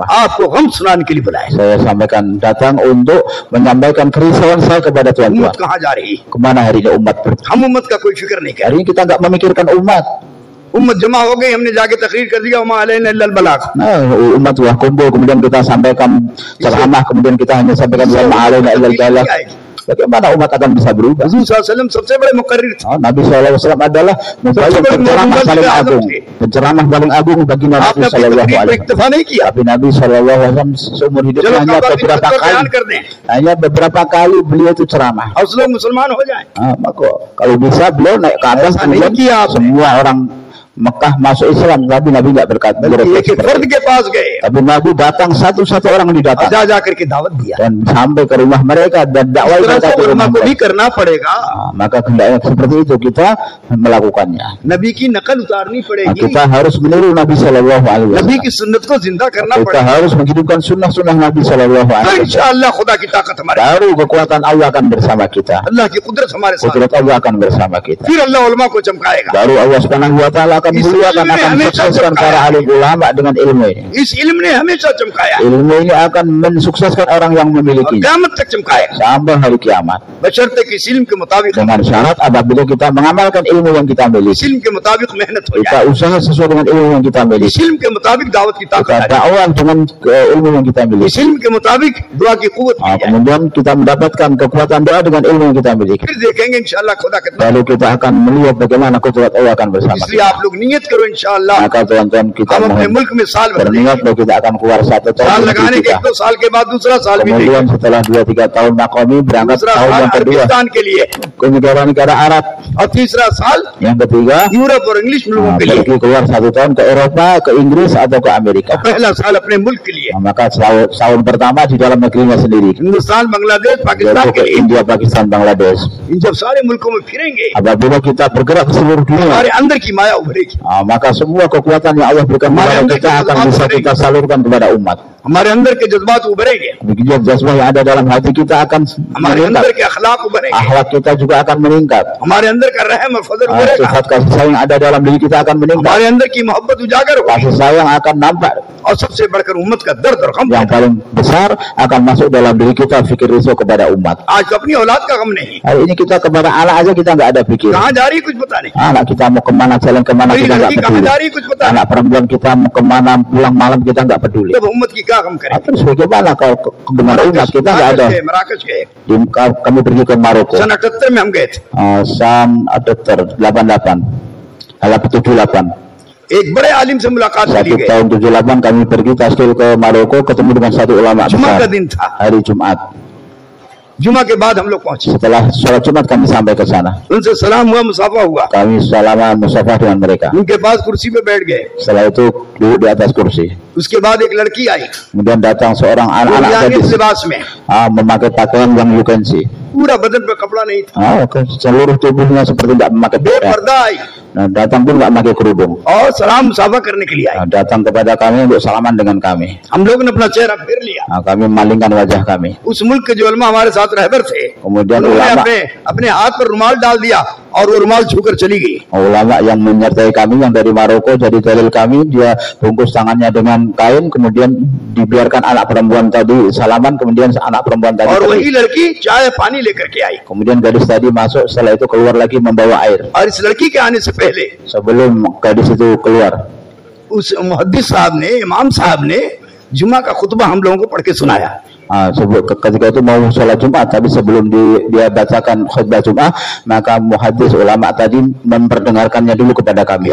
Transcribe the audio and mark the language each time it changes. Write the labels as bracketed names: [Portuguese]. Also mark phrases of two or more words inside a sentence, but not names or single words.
[Hindi] आपको गम सुनाने के लिए बुलाया। [Indonesian] Saya sampaikan datang untuk menyampaikan kerisauan saya kepada [Hindi] उम्मत [Indonesian] tuan-tuan. [Hindi] कहाँ जा रही है? [Indonesian] Kemana hari ini umat pergi? [Hindi] हम उम्मत का कोई फिक्र नहीं कर [Indonesian] Hari ini kita nggak memikirkan umat. [Hindi] उम्मत जमा हो गई, हमने जाके तकरीर कर दिया, [Arabic] وما علينا إلا البلاغ. [Indonesian] Nah, umat sudah kumpul, kemudian kita sampaikan ceramah, kemudian kita hanya sampaikan [Arabic] وما علينا إلا البلاغ. [Indonesian] Bagaimana umat akan bisa berubah? [Hindi] हुजूर [Arabic] صلى الله عليه وسلم [Hindi] सबसे बड़े मुकर्रिर थे। [Indonesian] Nabi SAW adalah penceramah paling agung, penceramah paling agung bagi Nabi [Hindi] आपने अपनी [Indonesian] SAW. [Hindi] तकरीर पर इक्तफा नहीं किया। [Indonesian] Tapi Nabi SAW seumur hidupnya [Hindi] चलो [Indonesian] hanya [Hindi] काबा की [Indonesian] beberapa [Hindi] खिदमत का बयान [Indonesian] kali, [Hindi] कर दें [Indonesian] hanya beberapa kali beliau itu ceramah. [Hindi] और लोग मुसलमान हो जाएं। [Indonesian] Maka kalau bisa beliau naik ke atas, [Hindi] ऐसा [Indonesian] kemudian [Hindi] नहीं किया आपने। [Indonesian] semua orang Mekah masuk Islam, tapi Nabi nggak berkata. [Hindi] बल्कि एक एक फर्द के पास गए [Indonesian] Tapi Nabi datang satu-satu orang [Hindi] और [Indonesian] didatang [Hindi] जा करके दावत दिया। [Indonesian] dan sampai ke rumah mereka dan [Hindi] इस [Indonesian] dakwah [Hindi] तरह [Indonesian] mereka [Hindi] से [Indonesian] ke [Hindi] उलमा [Indonesian] rumah [Hindi] को भी [Indonesian] mereka. [Hindi] करना पड़ेगा। [Indonesian] Maka hendaknya seperti itu kita melakukannya. [Hindi] नबी की नकल उतारनी पड़ेगी, [Indonesian] Kita harus meniru Nabi [Arabic] صلى الله عليه [Hindi] नबी [Indonesian] Wasallam. [Hindi] की सुन्नत को जिंदा करना [Indonesian] Kita [Hindi] पड़ेगा। [Indonesian] harus menghidupkan sunnah-sunnah Nabi Shallallahu [Hindi] तो [Arabic] عليه وسلم. [Hindi] इंशाअल्लाह खुदा की ताकत हमारे, [Indonesian] Baru kekuatan Allah akan bersama kita. [Hindi] अल्लाह की कुदरत हमारे साथ, [Indonesian] Kudrat Allah akan bersama kita. [Hindi] फिर अल्लाह उलमा को चमकाएगा। [Indonesian] Baru Allah [Arabic] سبحانه وتعالى [Indonesian] akan muliakan, akan sukseskan para alim ulama dengan ilmu ini. [Hindi] इस इल्म ने हमेशा चमकाया [Indonesian] Ilmu ini akan mensukseskan orang yang [Hindi] और [Indonesian] memilikinya [Hindi] क़यामत तक चमकाएगा, [Indonesian] sampai hari kiamat. [Hindi] बशर्ते कि इस इल्म के मुताबिक, [Indonesian] Dengan syarat apabila kita mengamalkan ilmu yang kita [Hindi] इस [Indonesian] miliki, [Hindi] इल्म के मुताबिक मेहनत हो [Indonesian] kita [Hindi] जाए, [Indonesian] usaha sesuai dengan ilmu yang kita [Hindi] इस [Indonesian] miliki, [Hindi] इल्म के मुताबिक दावत की ताकत [Indonesian] kita [Hindi] आ जाए, [Indonesian] dakwah dengan ilmu yang kita [Hindi] इस [Indonesian] miliki. [Hindi] इल्म के मुताबिक दुआ की कुव्वत मिल जाए, [Indonesian] Kemudian kita mendapatkan kekuatan doa dengan ilmu yang kita miliki. [Hindi] फिर देखेंगे इंशाअल्लाह खुदा कितना। [Indonesian] Lalu kita akan melihat bagaimana kudrat Allah akan bersama [Hindi] इसलिए [Indonesian] kita. [Hindi] आप लोग नियत करो इंशाअल्लाह, [Indonesian] Maka tuan-tuan kita [Hindi] हम अपने [Indonesian] mohon [Hindi] मुल्क में साल भर देंगे। [Indonesian] berniat bahwa kita akan keluar 1 tahun [Hindi] साल [Indonesian] di [Hindi] लगाने [Indonesian] negeri [Hindi] के [Indonesian] kita. [Hindi] 1-2 साल के बाद दूसरा साल भी देंगे, [Indonesian] Kemudian setelah 2-3 tahun Makomi berangkat [Hindi] दूसरा [Indonesian] tahun [Hindi] साल [Indonesian] yang kedua [Hindi] अरबिस्तान के लिए [Indonesian] ke negara-negara Arab. [Hindi] और तीसरा साल [Indonesian] Yang ketiga [Hindi] यूरोप और इंग्लिश मुल्कों के लिए, [Indonesian] pergi keluar 1 tahun ke Eropa, ke Inggris atau ke Amerika. [Hindi] पहला साल अपने मुल्क के लिए, [Indonesian] Maka tahun pertama di dalam negerinya sendiri, [Hindi] हिंदुस्तान बांग्लादेश पाकिस्तान [Indonesian] yaitu [Hindi] के [Indonesian] ke [Hindi] लिए। [Indonesian] India, Pakistan, Bangladesh. [Hindi] इन जब सारे मुल्कों में फिरेंगे, [Indonesian] Apabila kita bergerak ke seluruh dunia, [Hindi] हमारे अंदर की माया उभरेगी, [Indonesian] maka semua kekuatan yang Allah berikan kepada kita akan bisa kita salurkan kepada umat. [Hindi] हमारे अंदर के जज्बात उभरेंगे, [Indonesian] Begitu jazbah yang ada dalam hati kita akan [Hindi] हमारे अंदर [Indonesian] meningkat, [Hindi] के अखलाक उभरेंगे, [Indonesian] akhlak kita juga akan meningkat, [Hindi] हमारे अंदर का रहम और फजल उभरेगा, [Indonesian] sifat kasih sayang yang ada dalam diri kita akan meningkat, [Hindi] हमारे अंदर की मोहब्बत उजागर होगी, [Indonesian] kasih sayang akan nampak. [Hindi] और सबसे बढ़कर उम्मत का दर्द और गम। [Indonesian] Yang paling besar akan masuk dalam diri kita fikir risau kepada umat. [Hindi] आज तो अपनी औलाद का गम नहीं, [Indonesian] Hari ini kita kepada anak aja kita nggak ada pikir. [Hindi] कहाँ जा रही है कुछ पता नहीं, [Indonesian] Anak kita mau kemana, jalan kemana [Hindi] मेरी [Indonesian] kita nggak [Hindi] लड़की कहाँ [Indonesian] peduli. [Hindi] जा रही है कुछ पता नहीं, [Indonesian] Anak perempuan kita mau kemana, pulang malam kita nggak peduli. [Hindi] तब उम्मत की क्या गम करें। [Indonesian] Terus bagaimana kalau dengan umat kita nggak ada? [Hindi] मराकश गए, [Indonesian] Kami pergi ke Maroko. [Hindi] सन 78 में हम गए थे, [Indonesian] San Adeter 88 78. [Hindi] एक बड़े आलिम से मुलाकात के लिए [Indonesian] Satu [Hindi] गए, [Indonesian] tahun 78 kami pergi taskil ke Maroko, ketemu dengan satu ulama [Hindi] जुमा का [Indonesian] besar. [Hindi] दिन था, [Indonesian] Hari Jumat. [Hindi] जुमा के बाद हम लोग पहुंचे, [Indonesian] Setelah sholat Jumat kami sampai ke sana. [Hindi] उनसे सलाम हुआ, मुसाफा हुआ, [Indonesian] Kami salaman musafah dengan mereka. [Hindi] उनके पास कुर्सी पे बैठ गए, [Indonesian] Setelah itu duduk di atas kursi. [Hindi] उसके बाद एक लड़की आई, [Indonesian] Kemudian datang seorang anak-anak [Hindi] दुनिया [Indonesian] gadis [Hindi] लिबास में, [Indonesian] memakai pakaian yang [English] you can see. [Hindi] पूरा बदन पे कपड़ा नहीं था, [Indonesian] Seluruh tubuhnya seperti tidak memakai pakaian. [Hindi] बेपर्दा आई [Indonesian] Nah, datang pun nggak pakai kerudung. [Hindi] और सलाम मुसाफा करने के लिए आई। [Indonesian] Nah, datang kepada kami untuk salaman dengan kami. [Hindi] हम लोग ने अपना चेहरा फेर लिया, [Indonesian] Nah, kami memalingkan wajah kami. [Hindi] उस मुल्क के जो उलमा हमारे साथ रहबर थे, [Indonesian] Kemudian [Hindi] उन्होंने [Indonesian] ulama [Hindi] अपने हाथ पर रुमाल डाल दिया और वो रुमाल छूकर चली गई। [Indonesian] ulama yang menyertai kami yang dari Maroko jadi dalil kami, dia bungkus tangannya dengan kain, kemudian dibiarkan anak perempuan tadi salaman, kemudian anak perempuan tadi [Hindi] और [Indonesian] pergi. [Hindi] वही लड़की चाय पानी लेकर के आई, [Indonesian] Kemudian gadis tadi masuk, setelah itu keluar lagi membawa air. [Hindi] और इस लड़की के आने से पहले [Indonesian] Sebelum gadis itu keluar, [Hindi] उस मुहद्दिस साहब ने, इमाम साहब ने जुमा का खुतबा हम लोगों को पढ़ के सुनाया। [Indonesian] ketika itu mau sholat Jumat, tapi sebelum dia bacakan khutbah Jumat, maka muhaddis ulama tadi memperdengarkannya dulu kepada kami.